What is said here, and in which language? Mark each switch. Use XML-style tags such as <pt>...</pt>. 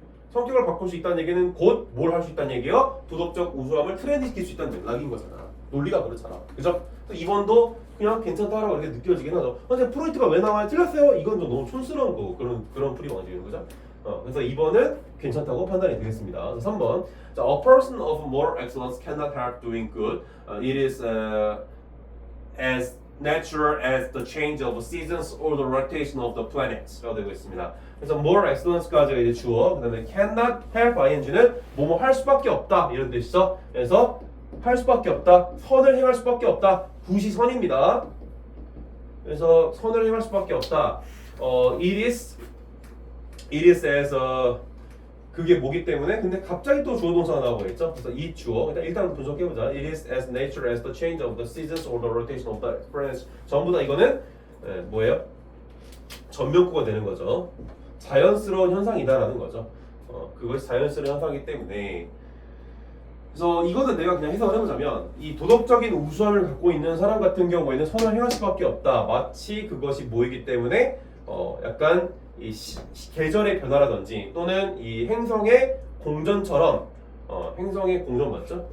<ko>성격을 바꿀 수 있다는 얘기는 곧 뭘 할 수 있다는 얘기요? 도덕적 우수함을 트렌드시킬 수 있다는 맥락인 거잖아. 논리가 그렇잖아. 그죠? 이번도 그냥 괜찮다라고 이렇게 느껴지긴 하죠. 근데 프로이트가 왜 나와요? 틀렸어요? 이건 좀 너무 촌스러운 거고 그런 풀이 많아지는 거죠. 그래서 2번은 괜찮다고 판단이 되겠습니다. 3번.</ko> <en>자, a person of more excellence cannot help doing good. It is as natural as the change of seasons or the rotation of the planets.</en> <ko>라고 되고 있습니다. 그래서</ko> <en>more excellence</en> <ko>까지가 이제 주어, 그다음에</ko> <en>cannot help ing</en> <ko>는 뭐뭐 할 수밖에 없다 이런 뜻이죠. 그래서 할 수밖에 없다, 선을 행할 수밖에 없다, 굿이 선입니다. 그래서 선을 행할 수밖에 없다.</ko> <en>It is as</en> <ko>그게 뭐기 때문에, 근데 갑자기 또 주어 동사가 나오고 있죠. 그래서 이 주어 일단 분석해보자.</ko> <en>It is as natural as the change of the seasons or the rotation of the planets.</en> <ko>전부 다 이거는 뭐예요? 전면구가 되는 거죠. 자연스러운 현상이다라는 거죠. 그것이 자연스러운 현상이기 때문에. 그래서 이거는 내가 그냥 해석을 해보자면, 이 도덕적인 우수함을 갖고 있는 사람 같은 경우에는 선을 행할 수밖에 없다. 마치 그것이 뭐이기 때문에 약간 이 계절의 변화라든지 또는 이 행성의 공전처럼 행성의 공전 맞죠?</ko>